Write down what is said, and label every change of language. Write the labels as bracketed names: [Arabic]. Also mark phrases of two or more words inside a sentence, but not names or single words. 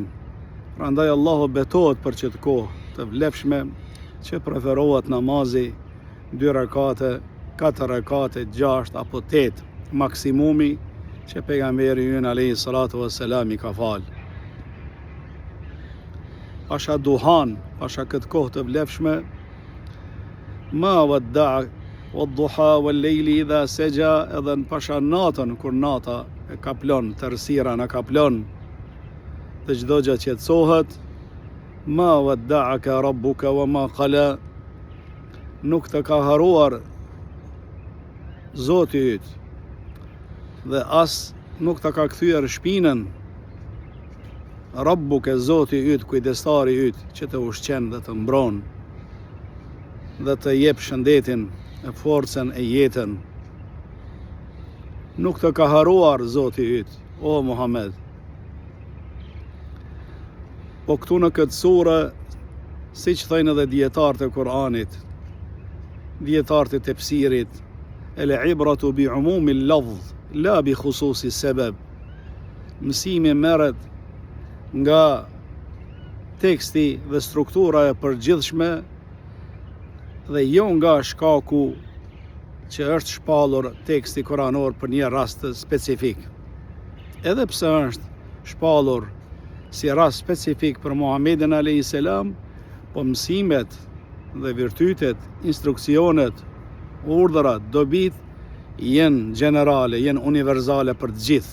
[Albanian] Prandaj Allahu betohet për këtë kohë të vlefshme që preferohet namazi 2 rekate, 4 rekate, 6 apo 8 maksimumi që pejgamberi ynë [Arabic] عليه الصلاة والسلام [Albanian] i ka fal. Pasha duhan, pasha këtë kohë të vlefshme, [Arabic] ما ودعك والضحى والليل إذا سجى, [Albanian] edhe në pasha natën, kur nata e kaplon, tërësira në kaplon, dhe çdo gjë qetësohet, [Arabic] ما ودعك ربك وما قلى, [Albanian] nuk të ka haruar Zoti yt, dhe as nuk të ka kthyer shpinën Rabbuke, Zoti yt, kujdestari yt, që të ushqen dhe të mbron dhe të jep shëndetin e forcën e jetën. Nuk të ka haruar Zoti yt, o Muhammed. Po këtu në këtë sure, si që thëjnë edhe dietarët e Kur'anit, dietarët e tefsirit, [Arabic] العبرة بعموم اللفظ لا بخصوص السبب. [Albanian] Mësimi merret nga teksti dhe struktura e përgjithshme dhe jo nga shkaku që është shpallur teksti kuranor për një rast specifik. Edhe pse është shpallur si rast specifik për Muhammedin [Arabic] عليه السلام, [Albanian] po mësimet dhe virtytet, instruksionet, urdhrat, dobit jenë generale, jenë universale për të gjithë.